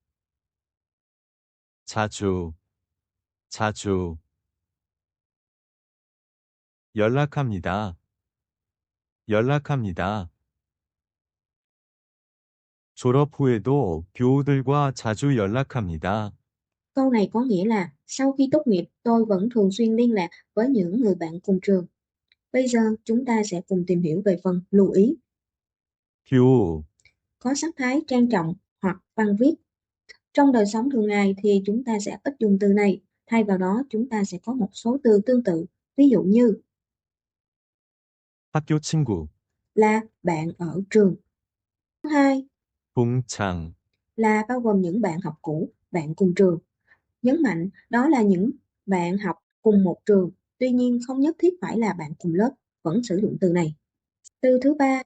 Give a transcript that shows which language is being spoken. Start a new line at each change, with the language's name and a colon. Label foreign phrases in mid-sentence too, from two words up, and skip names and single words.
Korean: 자주, 자주. 연락합니다. 연락합니다. 졸업 후에도 교우들과 자주 연락합니다.
Vietnamese: Câu này có nghĩa là sau khi tốt nghiệp tôi vẫn thường xuyên liên lạc với những người bạn cùng trường. Bây giờ chúng ta sẽ cùng tìm hiểu về phần lưu ý.
Korean: 교우,
Vietnamese: Có sắc thái trang trọng hoặc văn viết. Trong đời sống thường ngày thì chúng ta sẽ ít dùng từ này. Thay vào đó chúng ta sẽ có một số từ tương tự. Ví dụ như
Korean: 학교 친구,
Vietnamese: là bạn ở trường. Thứ hai
Korean: 동창,
Vietnamese: là bao gồm những bạn học cũ, bạn cùng trường. Nhấn mạnh đó là những bạn học cùng một trường, tuy nhiên không nhất thiết phải là bạn cùng lớp, vẫn sử dụng từ này. Từ thứ ba,